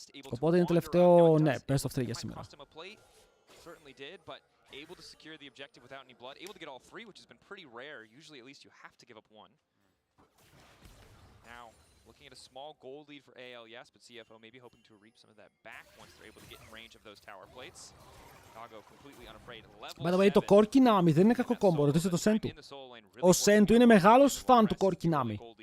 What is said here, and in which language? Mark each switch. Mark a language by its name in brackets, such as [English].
[Greek] Οπότε είναι τελευταίο, ναι, best of 3 για σήμερα. [English] Certainly did, but able to secure the objective without any blood, able to get all three, which has been pretty rare. Usually, at least, you have to give up one. Now, looking at a small gold lead for AL, yes, but CFO maybe hoping to reap some of that back once they're able to get in range of those tower plates. Doggo completely unafraid. By the way, [Greek] το Core Kinami δεν είναι κακό κόμπο, ρωτήστε το Sentu. Ο Sentu είναι μεγάλος φαν του Core Kinami.